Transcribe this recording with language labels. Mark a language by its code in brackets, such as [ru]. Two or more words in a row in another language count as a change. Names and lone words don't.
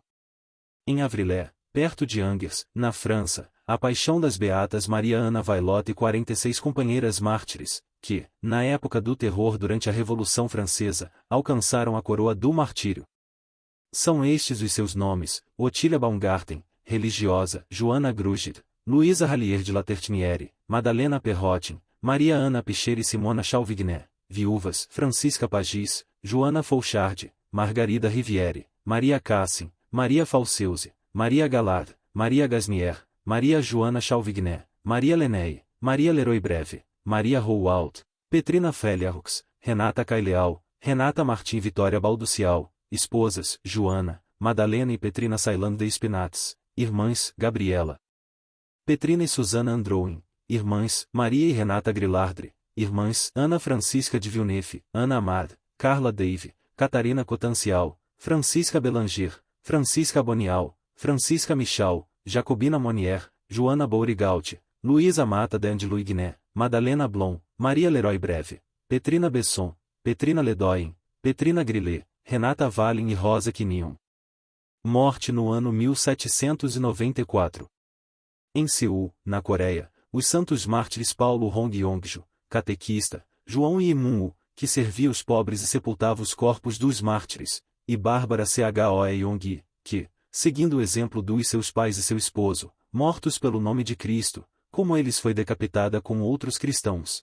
[pt] Em Avrillé, perto de Angers, na França, a paixão das beatas Maria Ana Vailotte e 46 companheiras mártires, que, na época do terror durante a Revolução Francesa, alcançaram a coroa do martírio. São estes os seus nomes: Otília Baumgarten, religiosa, Joana Grugit, Luísa Rallier de Latertiniere, Madalena Perrotin, Maria Ana Pichera e Simona Chalvigné, viúvas, Francisca Pagis, Joana Fouchard, Margarida Riviere, Maria Cassin, Maria Falseuze, Maria Galard, Maria Gasnier, Maria Joana Chalvigné, Maria Leney, Maria Leroy Breve, Maria Rowalt, Petrina Feliarux, Renata Caileal, Renata Martim Vitória Balducial, esposas, Joana, Madalena e Petrina Sailan de Espinates, irmãs, Gabriela, Petrina e Susana Androuin, irmãs, Maria e Renata Grilardre, irmãs, Ana Francisca de Villeneuve, Ana Amad, Carla Dave, Catarina Cotancial, Francisca Belanger, Francisca Bonial, Francisca Michal, Jacobina Monier, Joana Bourigaut, Luísa Mata de Angelo Igné, Madalena Blom, Maria Leroy Breve, Petrina Besson, Petrina Ledoyen, Petrina Grillet, Renata Valin e Rosa Quinion. Morte no ano 1794. Em Seul, na Coreia, os santos mártires Paulo Hong Yongju, catequista, João Imungu, que servia os pobres e sepultava os corpos dos mártires, e Bárbara Choe Yonggi, que, seguindo o exemplo dos seus pais e seu esposo, mortos pelo nome de Cristo, como eles foi decapitada com outros cristãos.